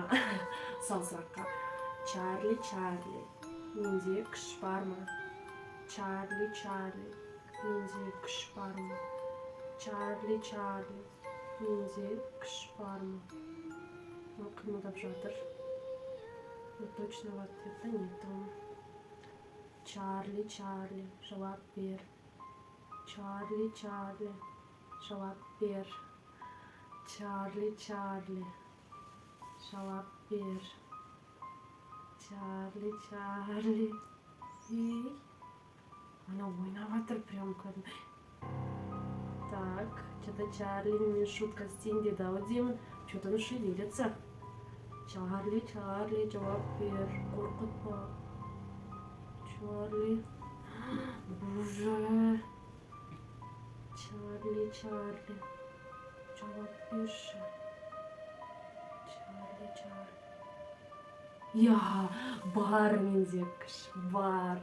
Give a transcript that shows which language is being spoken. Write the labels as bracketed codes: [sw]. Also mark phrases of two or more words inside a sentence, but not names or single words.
[kk] Сол сұраққа. Чарли. Менде күш бар ма? Чарли. Менде күш бар ма? Чарли. Менде күш бар ма? Ол қимылдап жатыр. [ru] Но точного ответа нет. [kk] Чарли. Жауап бер. Чарли. Жауап бер. Чарли. Жауап бер. Чарли. Ей. Она ойнап жатыр прям кәдімгі. [ru] Так, что-то Чарли мне шутка [kk] істейін деді ау деймін. [ru] Что-то он шевелится. [kk] Чарли, жауап бер. Қорқытпа. Чарли. Боже. Чарли. Жауап берші. Чарли. Я, бар менде күш, бар.